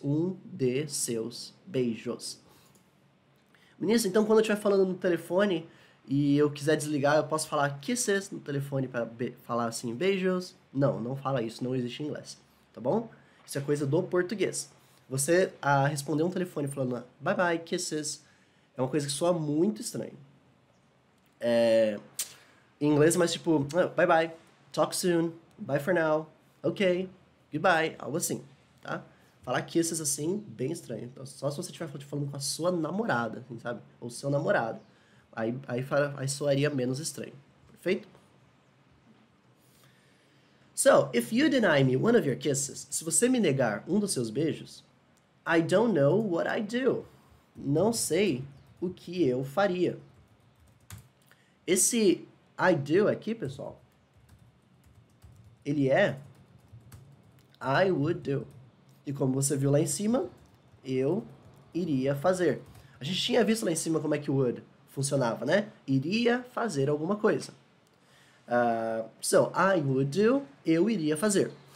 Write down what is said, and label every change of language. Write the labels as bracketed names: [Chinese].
[Portuguese] Um de seus beijos. Ministro, então quando eu estiver falando no telefone e eu quiser desligar, eu posso falar kisses no telefone para falar assim, beijos? Não, não fala isso, não existe em inglês. Tá bom? Isso é coisa do português. Você responder um telefone falando [English] bye bye, kisses, [Portuguese] é uma coisa que soa muito estranho. Em inglês, mas tipo, bye bye, [English] talk soon, bye for now, ok, goodbye, [Portuguese] algo assim, tá? Falar kisses assim, bem estranho. Então, só se você estiver falando com a sua namorada, assim, sabe? Ou seu namorado. Aí soaria menos estranho. Perfeito? [English] So, if you deny me one of your kisses, [Portuguese] se você me negar um dos seus beijos, [English] I don't know what I do. [Portuguese] Não sei o que eu faria. Esse I do aqui, pessoal, ele é [English] I would do. [Portuguese] E como você viu lá em cima, eu iria fazer. A gente tinha visto lá em cima como é que o would funcionava, né? Iria fazer alguma coisa. [English] So, I would do, [Portuguese] eu iria fazer.